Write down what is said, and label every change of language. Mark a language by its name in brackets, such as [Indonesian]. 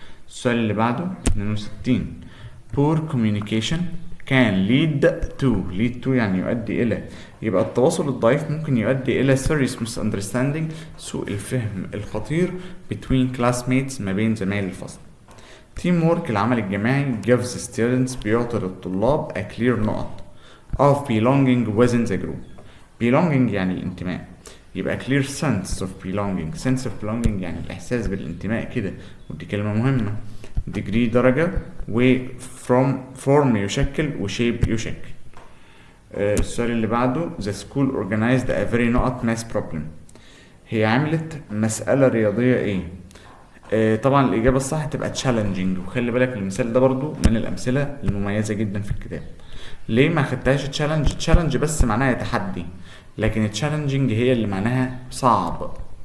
[Arabic] السؤال اللي بعده 62 [English] poor communication can lead to [Arabic] يعني يؤدي إلى. يبقى التواصل الضعيف ممكن يؤدي إلى [English] serious misunderstanding [Arabic] سوء الفهم الخطير [English] between classmates [Arabic] ما بين زمايل الفصل. [English] teamwork [Arabic] العمل الجماعي [English] gives students [Arabic] بيعطي للطلاب [English] a clear نقط of belonging within the group. [Arabic] belonging يعني الانتماء، يبقى [English] clear sense of belonging [Arabic] يعني الإحساس بالانتماء كده، ودي كلمة مهمة. degree درجة، و form يشكل، و shape يشكل. السؤال اللي بعده [English] the school organized a very not math problem. [Arabic] هي عملت مسألة رياضية ايه؟ طبعا الإجابة الصح تبقى challenging، وخلي بالك المثال ده برضو من الأمثلة المميزة جدا في الكتاب. ليه ما خدتهاش challenge بس معناها تحدي، لكن challenging هي اللي معناها صعب.